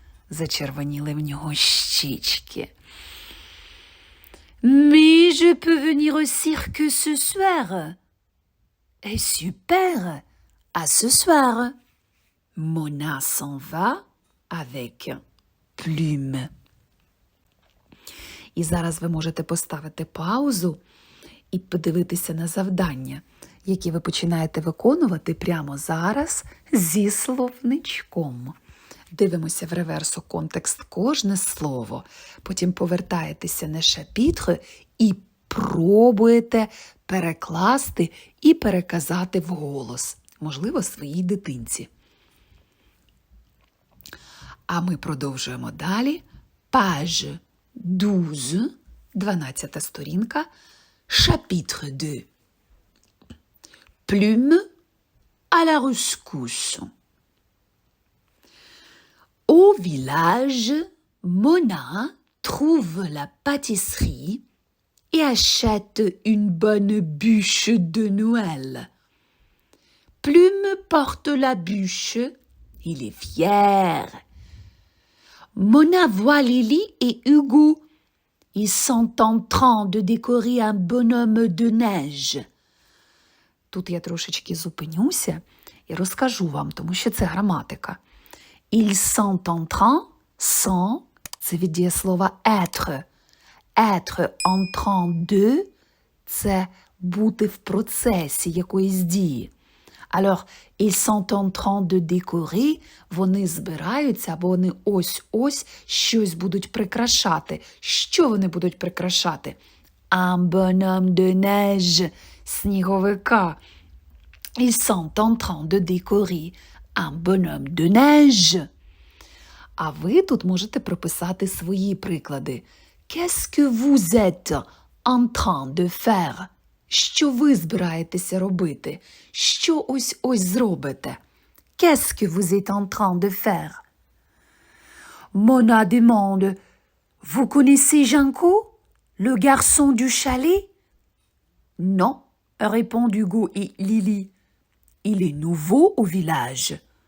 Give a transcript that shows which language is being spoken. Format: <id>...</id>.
<uk>Зачервоніли в нього щічки.</uk> <fr>Mais je peux venir au cirque ce soir. Super, à ce soir. Mona s'en va avec Plume.</fr> <uk>І зараз ви можете поставити паузу і подивитися на завдання, які ви починаєте виконувати прямо зараз зі словничком. Дивимося в реверсу контекст кожне слово, потім повертаєтеся на шапітр і пробуєте перекласти і переказати вголос, можливо, своїй дитинці. А ми продовжуємо далі.</uk> <fr>Page 12,</fr> <uk>12 сторінка,</uk> <fr>chapitre 2. Plume à la rescousse. Au village, Mona trouve la pâtisserie et achète une bonne bûche de Noël. Plume porte la bûche, il est fier. Mona voit Lily et Hugo. Ils sont en train de décorer un bonhomme de neige.</fr> <uk>Тут я трошечки зупинюся і розкажу вам, тому що це граматика.</uk> <fr>Ils sont en train, sont –</fr> <uk>це від дієслова</uk> <fr>être. Être en train de</fr> <uk>– це бути в процесі якоїсь дії.</uk> <fr>Alors, ils sont en train de décorer,</fr> <uk>вони збираються, або вони ось-ось щось будуть прикрашати. Що вони будуть прикрашати?</uk> <fr>Un bonhomme de neige,</fr> <uk>сніговика.</uk> <fr>Ils sont en train de décorer un bonhomme de neige.</fr> <uk>А ви тут можете прописати свої приклади.</uk> <fr>Qu'est-ce que vous êtes en train de faire?</fr> <uk>Що ви збираєтеся робити? Що ось-ось зробите?</uk> <fr>Qu'est-ce que vous êtes en train de faire? Mona demande, vous connaissez Janko, le garçon du chalet? Non, répondent Hugo et Lily. Il est nouveau au village.</fr>